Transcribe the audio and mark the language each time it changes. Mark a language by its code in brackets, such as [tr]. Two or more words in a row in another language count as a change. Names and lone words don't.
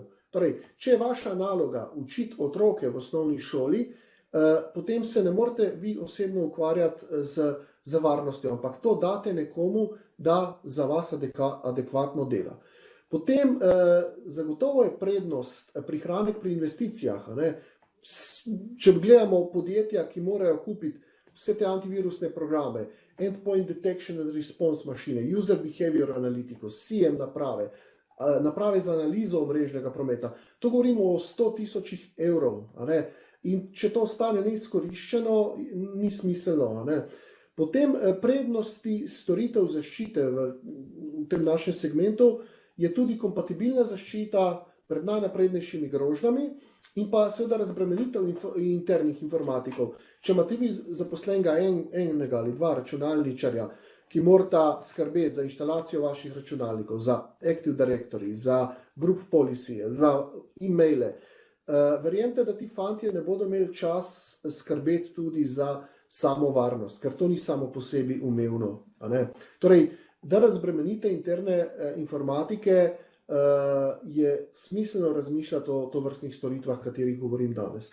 [sl] Torej, če je vaša naloga učiti otroke v osnovni šoli, potem se ne morete vi osebno ukvarjati z varnostjo, ampak to date nekomu, da za vas adekvatno dela. Potem zagotovo je prednost prihranek pri investicijah. Če gledamo podjetja, ki morajo kupiti vse te antivirusne programe, [en] endpoint detection and response [sl] mašine, [en] user behavior [sl] analitiko, SIEM naprave, naprave za analizo omrežnega prometa. To govorimo o 100.000 evrov. In če to ostane neizkoriščeno, ni smiselno. Potem prednosti storitev zaščite v tem našem segmentu je tudi kompatibilna zaščita pred najnaprednejšimi grožnjami in pa seveda razbremenitev internih informatikov. Če imate vi zaposlenega enega ali dva računalničarja, ki morata skrbeti za inštalacijo vaših računalnikov, za Active Directory, za [en] group policy, [sl] za e-maile, verjemite, da ti fantje ne bodo imeli čas skrbeti tudi za samo varnost, ker to ni samo po sebi umevno. Torej, da razbremenite interne informatike, je smiselno razmišljati o tovrstnih storitvah, katerih govorim danes.